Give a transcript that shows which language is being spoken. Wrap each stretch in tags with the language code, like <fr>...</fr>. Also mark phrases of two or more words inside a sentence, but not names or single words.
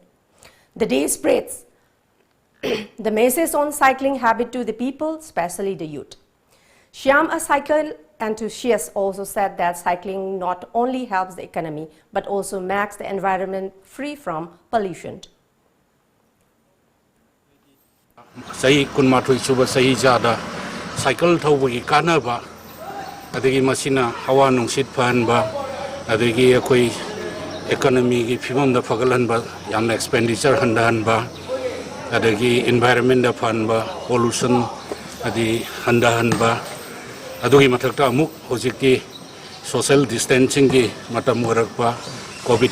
<en>The day spreads the message on cycling habit to the people, especially the youth. Shyam, a cycle enthusiast, also said that cycling not only helps the economy but also makes the environment free from pollution.</en> <mni>Sahi kunmathui suba sahi jada cycle thawagi kanaba adagi masina hawa nungsit phanba adagi akoi economy gi phimam da phagalanba yamna expenditure handahanba adagi environment da phanba pollution adi handahanba adugi mathakta amuk hojiki</mni> <en>social distancing</en> <mni>gi matam warakpa covid</mni>